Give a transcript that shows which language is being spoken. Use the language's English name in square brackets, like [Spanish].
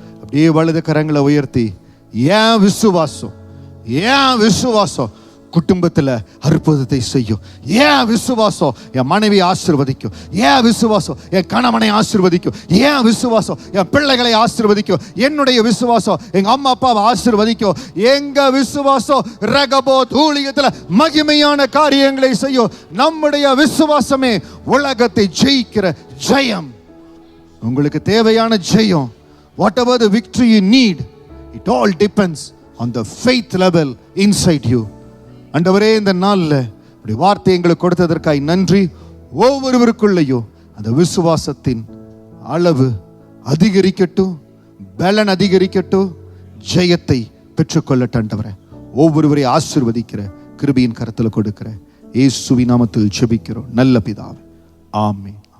[Tamil] அப்படியே வலது கரங்களை உயர்த்தி, ஏன் விசுவாசம், ஏன் விசுவாசம் குடும்பத்தில் அற்புதத்தை செய்யும், ஏன் விசுவாசம் என் மனைவி ஆசீர்வதிக்கும், ஏன் விசுவாசம் என் கணவனை ஆசீர்வதிக்கும், ஏன் விசுவாசம் என் பிள்ளைகளை ஆசீர்வதிக்கும், என்னுடைய விசுவாசம் எங்க அம்மா அப்பாவை ஆசீர்வதிக்கும், எங்க விசுவாசம் ரகபோ தூளியத்தில் மகிமையான காரியங்களை செய்யும். நம்முடைய விசுவாசமே உலகத்தை ஜெயிக்கிற ஜெயம். உங்களுக்கு தேவையான ஜெயம், [English] whatever the victory you need, it all depends on the faith level inside you. [Tamil] ஆண்டவரே, இந்த நாள்ல இப்படி வார்த்தை எங்களுக்கு கொடுத்ததற்காய் நன்றி. ஒவ்வொருவருக்குள்ளேயும் அந்த விசுவாசத்தின் அளவு அதிகரிக்கட்டும், பலன் அதிகரிக்கட்டும், ஜெயத்தை பெற்றுக்கொள்ளட்டும். ஆண்டவரே, ஒவ்வொருவரை ஆசீர்வதிக்கிற கிருபையின் கரத்தில் கொடுக்கிற இயேசுவின் நாமத்தில் ஜெபிக்கிறோம் நல்ல பிதாவே, ஆமென்.